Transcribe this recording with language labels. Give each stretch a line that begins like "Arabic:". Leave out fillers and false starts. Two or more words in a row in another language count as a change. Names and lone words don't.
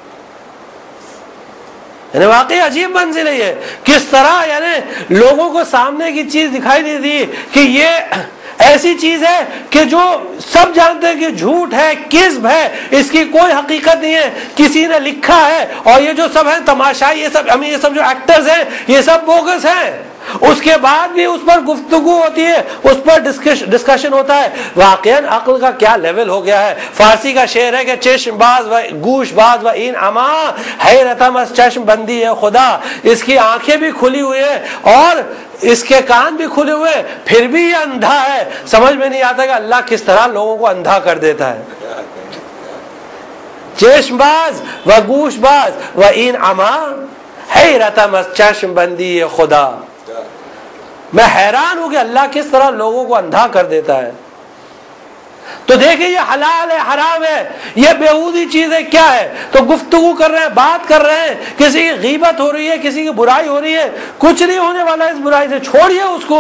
Urdu: یعنی واقعی عجیب منزل ہے یہ، کس طرح یعنی لوگوں کو سامنے کی چیز دکھائی نہیں دی کہ یہ ایسی چیز ہے کہ جو سب جانتے ہیں کہ جھوٹ ہے، کذب ہے، اس کی کوئی حقیقت نہیں ہے، کسی نے لکھا ہے، اور یہ جو سب ہیں تماشائی، یہ سب جو ایکٹرز ہیں یہ سب بوگس ہیں۔ اس کے بعد بھی اس پر گفتگو ہوتی ہے، اس پر ڈسکشن ہوتا ہے۔ واقعاً عقل کا کیا لیول ہو گیا ہے۔ فارسی کا شعر ہے کہ
Persian: چشم باز و گوش باز و این اما حیرتم از چشم بندی ہے خدا،
Urdu: اس کی آنکھیں بھی کھلی ہوئی ہیں اور اس کے کان بھی کھلے ہوئے، پھر بھی یہ اندھا ہے۔ سمجھ میں نہیں آتا کہ اللہ کس طرح لوگوں کو اندھا کر دیتا ہے۔
Persian: چشم باز و گوش باز و این اما حیرتم از چشم بندی ہے خدا۔
Urdu: میں حیران ہوں کہ اللہ کس طرح لوگوں کو اندھا کر دیتا ہے۔ تو دیکھیں یہ حلال ہے، حرام ہے، یہ بیہودی چیز ہے، کیا ہے، تو گفتگو کر رہے ہیں، بات کر رہے ہیں، کسی کی غیبت ہو رہی ہے، کسی کی برائی ہو رہی ہے، کچھ نہیں ہونے والا اس برائی سے، چھوڑیے اس کو۔